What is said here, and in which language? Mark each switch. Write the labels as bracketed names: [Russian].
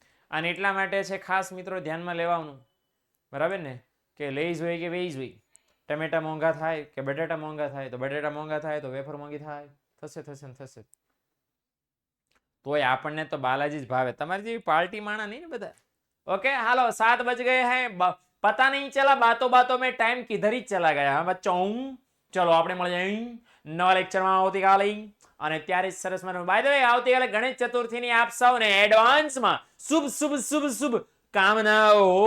[Gujarati] અને એટલા માટે છે ખાસ મિત્રો ધ્યાનમાં લેવાનું, બરાબર ને, કે લેઝ હોય કે વેઝ હોય, ટમેટા મોંઘા થાય કે બટાટા મોંઘા થાય તો બટાટા મોંઘા થાય તો વેફર મોંઘી થાય, થશે. તોય આપણને તો બાલાજી જ ભાવે, તમારી જેવી પાર્ટી માણા નહીં ને બધા. [Hindi] ओके हालो 7 बज गए हैं, पता नहीं चला बातों में टाइम किधर ही चला गया हाँ बच्चों. [Gujarati] चलो આપણે મળી જઈએ નવા લેક્ચરમાં આવતીકાલે, અને ત્યારે સરસ મજાનું બાય ધ વે આવતીકાલે ગણેશ ચતુર્થીની આપ સૌને એડવાન્સમાં શુભ કામનાઓ.